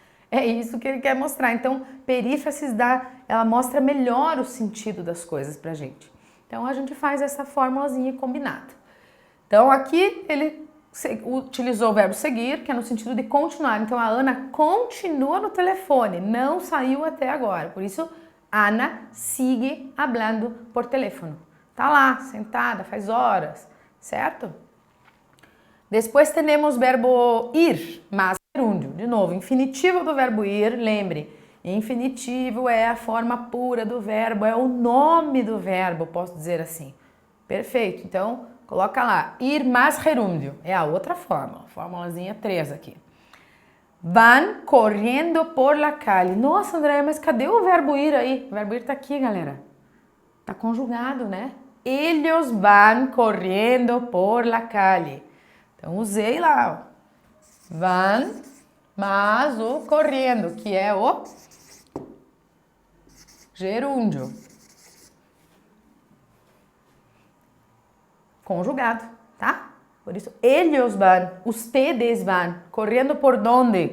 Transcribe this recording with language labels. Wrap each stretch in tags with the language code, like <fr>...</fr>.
<pt>É isso que ele quer mostrar. Então, perífrases ela mostra melhor o sentido das coisas pra gente. Então, a gente faz essa formulazinha combinada. Então, aqui ele utilizou o verbo seguir, que é no sentido de continuar. Então, a Ana continua no telefone, não saiu até agora. Por isso,</pt> <es>Ana sigue hablando por teléfono.</es> <pt>Tá lá, sentada, faz horas, certo? Depois temos o verbo ir, mas gerúndio. De novo, infinitivo do verbo ir, lembre, infinitivo é a forma pura do verbo, é o nome do verbo, posso dizer assim. Perfeito, então coloca lá, ir mais gerúndio, é a outra fórmula, formulazinha 3 aqui.</pt> <es>Van correndo por la calle.</es> <pt>Nossa, Andréia, mas cadê o verbo ir aí? O verbo ir tá aqui, galera. Tá conjugado, né?</pt> <es>Ellos van correndo por la calle.</es> <pt>Então, usei lá, ó. Van, mas o correndo, que é o gerúndio. Conjugado, tá? Por isso,</pt> <es>ellos van, ustedes van, correndo por donde?</es>